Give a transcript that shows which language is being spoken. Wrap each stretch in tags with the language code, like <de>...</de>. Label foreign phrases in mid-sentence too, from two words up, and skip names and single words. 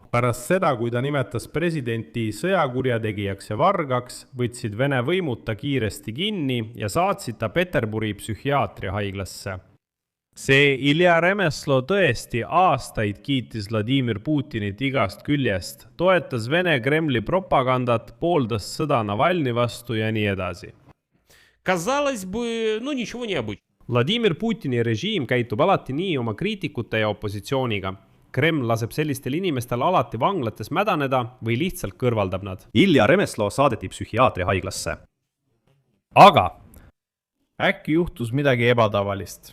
<et>Pärast seda, kui ta nimetas presidenti sõjakurjategijaks ja vargaks, võtsid Vene võimud ta kiiresti kinni ja saatsid ta Peterburi psühhiaatriahaiglasse. See Ilja Remezlo tõesti aastaid kiitis Vladimir Putinit igast küljest, toetas Vene Kremli propagandat, pooldas sõda Navalny vastu ja nii edasi.</et> <ru>Казалось бы, ну ничего необычного.</ru> <et>Vladimir Putini režiim käitub alati nii oma kriitikute ja opositsiooniga. Kreml laseb sellistel inimestel alati vanglates mädaneda või lihtsalt kõrvaldab nad. Ilja Remezlo saadeti psühhiaatriahaiglasse. Aga äkki juhtus midagi ebatavalist.</et>